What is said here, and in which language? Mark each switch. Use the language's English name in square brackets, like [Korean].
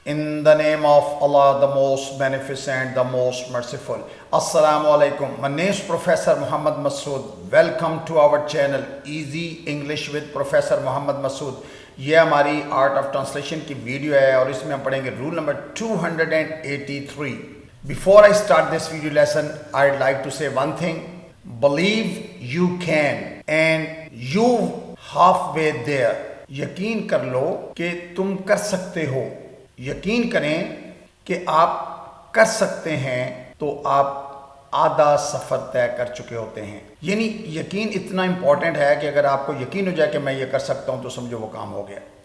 [English] In the name of Allah, the most beneficent, the most merciful. Assalamu alaikum. My name is Professor Muhammad Masood. Welcome to our channel Easy English with Professor Muhammad Masood. [Urdu] یہ ہماری art of translation کی video ہے اور اس میں ہم پڑھیں گے roll number 283. [English] Before I start this video lesson, I'd like to say one thing. Believe you can and you halfway there. [Urdu] یقین کر لو کہ تم کر سکتے ہو. یقین کریں کہ آپ کر سکتے ہیں تو آپ آدھا سفر طے کر چکے ہوتے ہیں. یعنی یقین اتنا امپورٹنٹ ہے کہ اگر آپ کو یقین ہو جائے کہ میں یہ کر سکتا ہوں تو سمجھو وہ کام ہو گیا.